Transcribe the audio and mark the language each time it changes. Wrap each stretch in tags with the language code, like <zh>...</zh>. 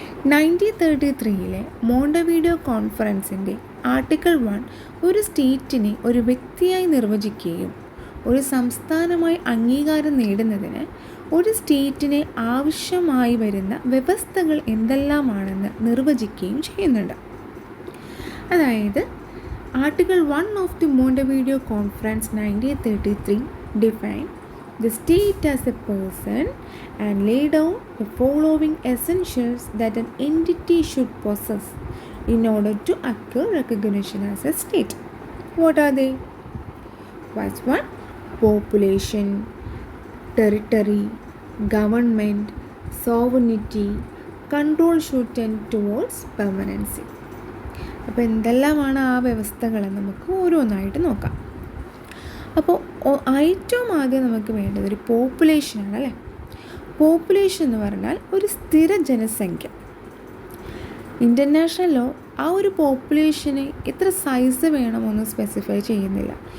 <ml>1933 Montevideo കോൺഫറൻസിൻ്റെ article 1 ഒരു സ്റ്റേറ്റിനെ ഒരു വ്യക്തിയായി നിർവചിക്കുകയും ഒരു സംസ്ഥാനമായി അംഗീകാരം നേടുന്നതിന് ഒരു സ്റ്റേറ്റിന് ആവശ്യമായി വരുന്ന വ്യവസ്ഥകൾ എന്തെല്ലാമാണെന്ന് നിർവചിക്കുകയും ചെയ്യുന്നുണ്ട്.</ml> <en>അതായത് article 1 of the Montevideo conference 1933 define the state as a person and lay down the following essentials that an entity should possess in order to acquire recognition as a state. What are they? First one, population, territory, government, sovereignty, control should tend towards permanency.</en> <ml>അപ്പോൾ എന്തെല്ലാമാണ് ആ വ്യവസ്ഥകളെന്ന് നമുക്ക് ഓരോന്നായിട്ട് നോക്കാം. അപ്പോൾ ഏറ്റവും ആദ്യം നമുക്ക് വേണ്ടത് ഒരു പോപ്പുലേഷനാണ്, അല്ലേ? പോപ്പുലേഷൻ എന്ന് പറഞ്ഞാൽ ഒരു സ്ഥിര ജനസംഖ്യ. ഇൻ്റർനാഷണൽ ലോ ആ ഒരു പോപ്പുലേഷന് എത്ര സൈസ് വേണമെന്ന് സ്പെസിഫൈ ചെയ്യുന്നില്ല.</ml>